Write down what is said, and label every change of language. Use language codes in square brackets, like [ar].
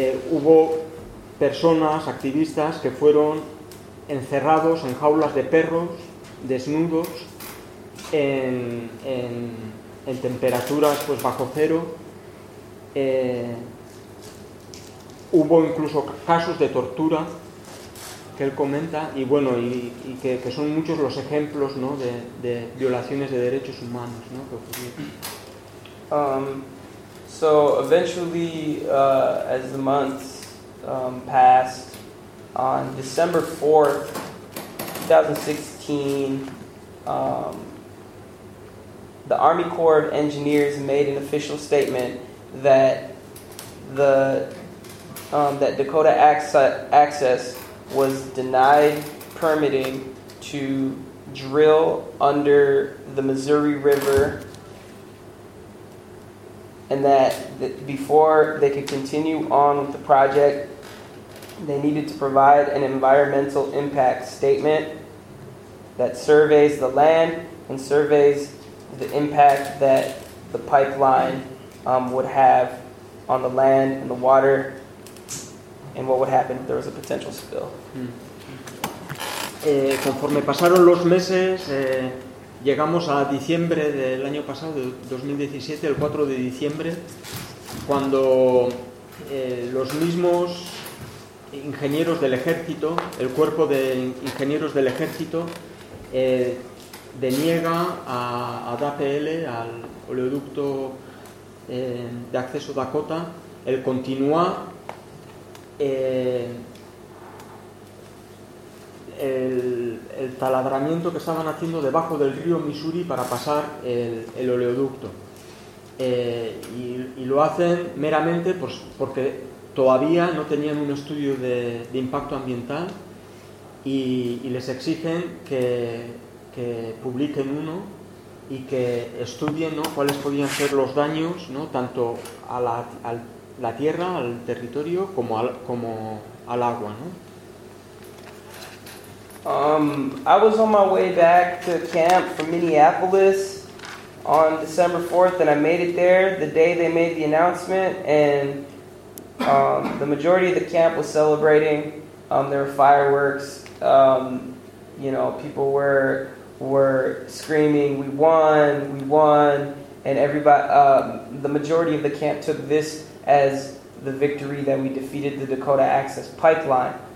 [es] Hubo personas, activistas, que fueron encerrados en jaulas de perros, desnudos, en temperaturas pues bajo cero. Hubo incluso casos de tortura. que él comenta y bueno y que son muchos los ejemplos, ¿no? De violaciones de derechos humanos, ¿no? Que ocurrieron. [en] So eventually, as the months passed, on December 4th, 2016, the Army Corps of Engineers made an official statement that that Dakota Access was denied permitting to drill under the Missouri River, and that before they could continue on with the project, they needed to provide an environmental impact statement that surveys the land and surveys the impact that the pipeline would have on the land and the water, and what would happen if there was a potential spill. [es] Conforme pasaron los meses, llegamos a diciembre del año pasado, 2017, el 4 de diciembre, cuando los mismos ingenieros del ejército, el cuerpo de ingenieros del ejército, deniega a DAPL, al oleoducto de acceso Dakota, el continuar el taladramiento que estaban haciendo debajo del río Misuri para pasar el oleoducto, y lo hacen meramente pues porque todavía no tenían un estudio de impacto ambiental y les exigen que publiquen uno y que estudien, ¿no?, cuáles podían ser los daños, ¿no?, tanto a la tierra, al territorio, como al agua, ¿no? [en] I was on my way back to camp from Minneapolis on December 4th, and I made it there the day they made the announcement, and the majority of the camp was celebrating. There were fireworks. You know, people were screaming, "We won, we won," and everybody, the majority of the camp took this as the victory that we defeated the Dakota Access Pipeline.